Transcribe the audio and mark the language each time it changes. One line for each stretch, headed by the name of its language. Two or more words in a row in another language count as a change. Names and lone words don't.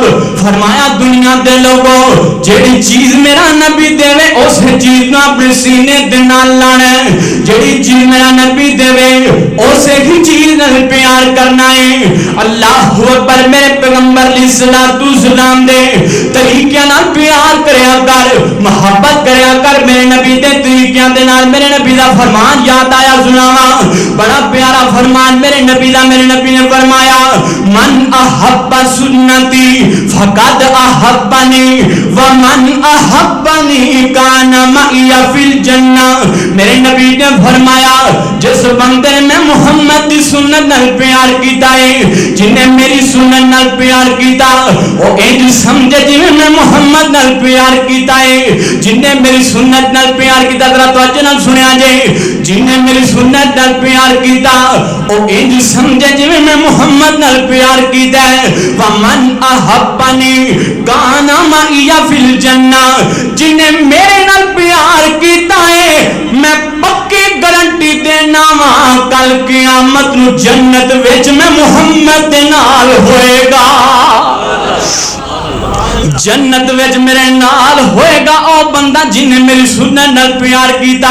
Punjabi: ਫ਼ਰਮਾਇਆ ਦੁਨੀਆ ਦੇ ਲੋਕੋ, ਜਿਹੜੀ ਚੀਜ਼ ਮੇਰਾ ਨਬੀ ਦੇਵੇ ਉਸ ਚੀਜ਼ ਕੋ ਅਪਣੇ ਸੀਨੇ ਦੇ ਨਾਲ ਲਾਣਾ ਹੈ, ਜਿਹੜੀ ਚੀਜ਼ ਮੇਰਾ ਨਬੀ ਦੇਵੇ ਉਸੇ ਹੀ ਚੀਜ਼ ਨਾਲ ਪਿਆਰ ਕਰਨਾ ਹੈ।
Arabic: الله أكبر.
Punjabi: ਮੇਰੇ ਪੈਗ਼ੰਬਰ ਅਲੈਹਿੱਸਲਾਮ ਦੇ ਤਰੀਕੇ ਨਾਲ ਪਿਆਰ ਕਰਿਆ ਕਰ, ਮੁਹੱਬਤ ਕਰਿਆ ਕਰ। ਮੇਰੇ ਨਬੀ ਦੇ ਤਰੀਕਿਆਂ ਦੇ ਨਾਲ ਮੇਰੇ ਨਬੀ ਦਾ ਫ਼ਰਮਾਨ ਯਾਦ ਆਇਆ, ਸੁਣਾਵਾਂ ਬੜਾ ਪਿਆਰਾ ਫ਼ਰਮਾਨ ਮੇਰੇ ਨਬੀ ਦਾ। ਮੇਰੇ ਨਬੀ ਨੇ ਫ਼ਰਮਾਇਆ,
Arabic: من أحب سنتي فقد أحبني ومن أحبني كان معي في الجنة.
Punjabi: ਮੇਰੇ ਨਬੀ ਨੇ ਫ਼ਰਮਾਇਆ, ਜਿਸ ਬੰਦੇ ਨੇ ਮੈਂ ਮੁਹੰਮਦ ਦੀ ਸੁੰਨਤ ਨਾਲ ਪਿਆਰ ਕੀਤਾ ਹੈ, ਜਿਨ੍ਹੇ ਮੇਰੀ ਸੁੰਨਤ ਨਾਲ ਪਿਆਰ ਕੀਤਾ ਓ ਇੰਜ ਸਮਝੇ ਜਿਵੇਂ ਮੈਂ ਮੁਹੰਮਦ ਨਾਲ ਪਿਆਰ ਕੀਤਾ ਹੈ। ਜਿਨ੍ਹੇ ਮੇਰੀ ਸੁੰਨਤ ਨਾਲ ਪਿਆਰ ਕੀਤਾ, ਜ਼ਰਾ ਤਵੱਜੋ ਨਾਲ ਸੁਣਿਆ ਜੇ, ਜਿਨ੍ਹੇ ਮੇਰੀ ਸੁੰਨਤ ਨਾਲ ਪਿਆਰ ਕੀਤਾ ਓ ਇੰਜ ਸਮਝੇ ਜਿਵੇਂ ਮੈਂ ਮੁਹੰਮਦ ਨਾਲ ਪਿਆਰ ਕੀਤਾ ਹੈ।
Arabic: ومن أحبني كان معي في الجنة.
Punjabi: ਜਿਨ੍ਹੇ ਮੇਰੇ ਨਾਲ ਪਿਆਰ ਕੀਤਾ ਹੈ, ਮੈਂ ਪੱਕੀ ਗਾਰੰਟੀ ਦੇਣਾ ਵਾਂ ਕੱਲ੍ਹ ਕਿਆਮਤ ਨੂੰ ਜੰਨਤ ਵਿਚ ਮੈਂ ਮੁਹੰਮਦ ਦੇ ਨਾਲ ਹੋਏਗਾ, ਜੰਨਤ ਵਿਚ ਮੇਰੇ ਨਾਲ ਹੋਏਗਾ ਓ ਬੰਦਾ ਜਿਨ੍ਹੇ ਮੇਰੀ ਸੁੰਨਤ ਨਾਲ ਪਿਆਰ ਕੀਤਾ।